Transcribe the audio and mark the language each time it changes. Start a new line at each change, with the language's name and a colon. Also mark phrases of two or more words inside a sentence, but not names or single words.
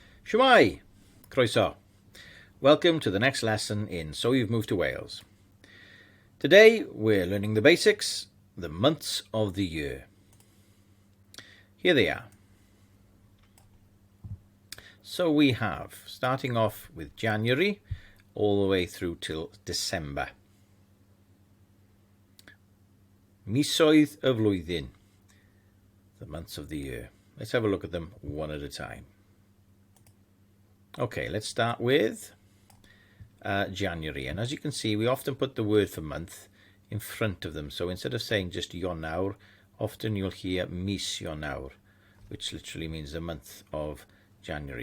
Welsh: Shwmai, croeso.
English: Welcome to the next lesson in So You've Moved to Wales. Today we're learning the basics, the months of the year. Here they are. So we have, starting off with January, all the way through till December.
Welsh: Misoedd y flwyddyn,
English: the months of the year. Let's have a look at them one at a time. Okay, let's start with January. And as you can see, we often put the word for month in front of them. So instead of saying just Ionawr, often you'll hear mis Ionawr, which literally means the month of January.